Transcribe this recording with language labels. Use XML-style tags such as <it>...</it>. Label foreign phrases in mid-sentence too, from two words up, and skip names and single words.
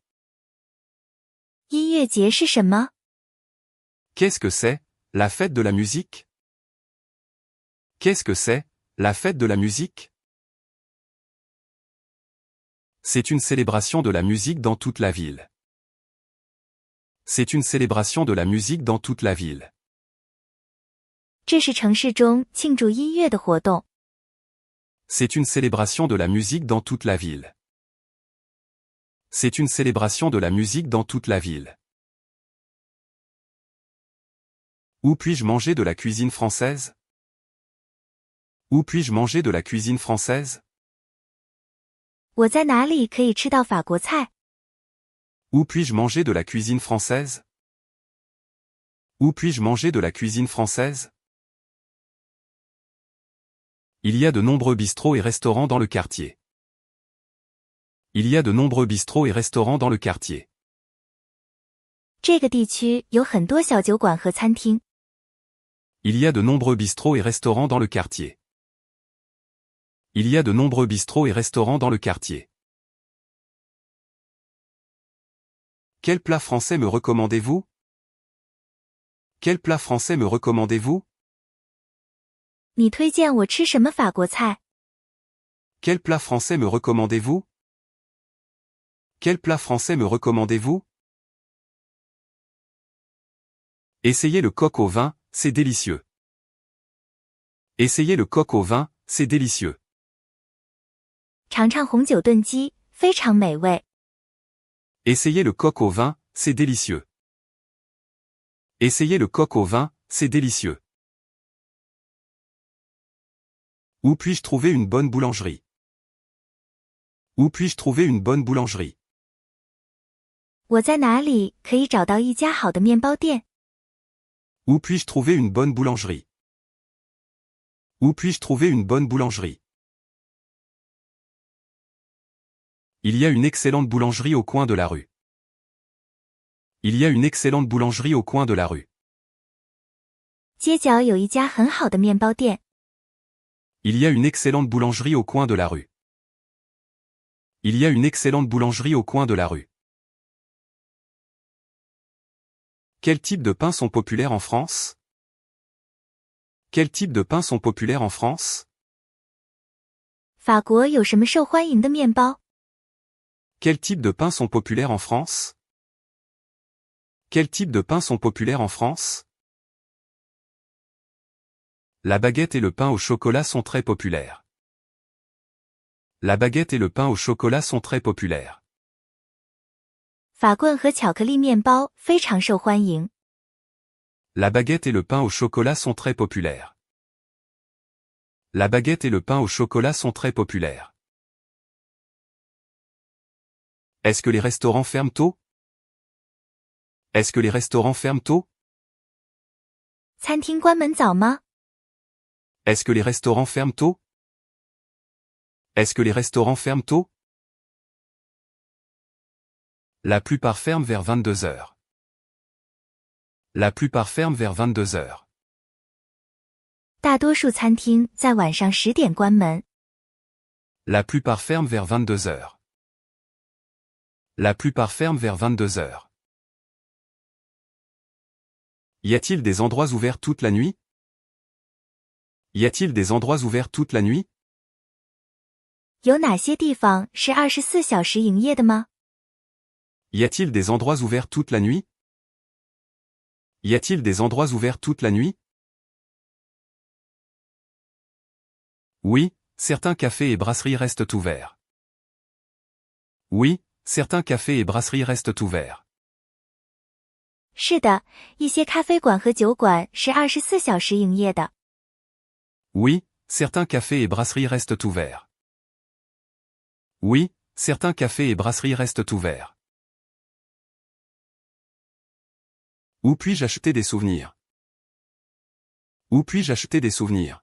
<zh>音乐节是什么？</zh> <fr>Qu'est-ce que c'est, la fête de la musique? Qu'est-ce que c'est, la fête de la musique? C'est une célébration de la musique dans toute la ville. C'est une célébration de la musique dans toute la ville.</fr> <zh>这是城市中庆祝音乐的活动。</zh> <fr>C'est une célébration de la musique dans toute la ville. C'est une célébration de la musique dans toute la ville. Où puis-je manger de la cuisine française? Où puis-je manger de la cuisine française?</fr> <zh>我在哪里可以吃到法国菜？</zh> <fr>Où puis-je manger de la cuisine française? Où puis-je manger de la cuisine française? Il y a de nombreux bistrots et restaurants dans le quartier. Il y a de nombreux bistrots et restaurants dans le quartier.</fr> <zh>这个地区有很多小酒馆和餐厅。</zh> <fr>Il y a de nombreux bistrots et restaurants dans le quartier. Il y a de nombreux bistrots et restaurants dans le quartier. Quel plat français me recommandez-vous? Quel plat français me recommandez-vous?</fr> <zh>你推荐我吃什么法国菜？</zh> <fr>Quel plat français me recommandez-vous? Quel plat français me recommandez-vous? Essayez le coq au vin, c'est délicieux. Essayez le coq au vin, c'est délicieux.</fr> <zh>尝尝红酒炖鸡，非常美味。</zh> <fr>Essayez le coq au vin, c'est délicieux. Essayez le coq au vin, c'est délicieux. Où puis-je trouver une bonne boulangerie? Où puis-je trouver une bonne boulangerie?</fr> <zh>我在哪里可以找到一家好的面包店？</zh> <fr>Où puis-je trouver une bonne boulangerie? Où puis-je trouver une bonne boulangerie? Il y a une excellente boulangerie au coin de la rue. Il y a une excellente boulangerie au coin de la rue.</fr> <zh>街角有一家很好的面包店。</zh> <fr>Il y a une excellente boulangerie au coin de la rue. Il y a une excellente boulangerie au coin de la rue. Quel type de pains sont populaires en France? Quel type de pains sont populaires en France?</fr> <zh>法国有什么受欢迎的面包？</zh> <fr>Quel type de pains sont populaires en France? Quel type de pains sont populaires en France? La baguette et le pain au chocolat sont très populaires. La baguette et le pain au chocolat sont très populaires.</fr> <zh>法棍和巧克力面包非常受欢迎。</zh> <fr>La baguette et le pain au chocolat sont très populaires. La baguette et le pain au chocolat sont très populaires. Est-ce que les restaurants ferment tôt? Est-ce que les restaurants ferment tôt?</fr> <zh>餐厅关门早吗？</zh> <fr>Est-ce que les restaurants ferment tôt? Est-ce que les restaurants ferment tôt? La plupart ferment vers 22 heures. La plupart ferment vers 22 heures.</fr> <zh>大多数餐厅在晚上10点关门。</zh> <fr>La plupart ferment vers 22 heures. La plupart ferment vers 22 heures. Y a-t-il des endroits ouverts toute la nuit? Y a-t-il des endroits ouverts toute la nuit?</fr> <zh>有哪些地方是24小时营业的吗？</zh> <fr>Y a-t-il des endroits ouverts toute la nuit? Y a-t-il des endroits ouverts toute la nuit? Oui, certains cafés et brasseries restent ouverts. Oui, certains cafés et brasseries restent ouverts.</fr> <zh>是的，一些咖啡馆和酒馆是24小时营业的。</zh> <fr>Oui, certains cafés et brasseries restent ouverts. Oui, certains cafés et brasseries restent ouverts. Où puis-je acheter des souvenirs? Où puis-je acheter des souvenirs?</fr>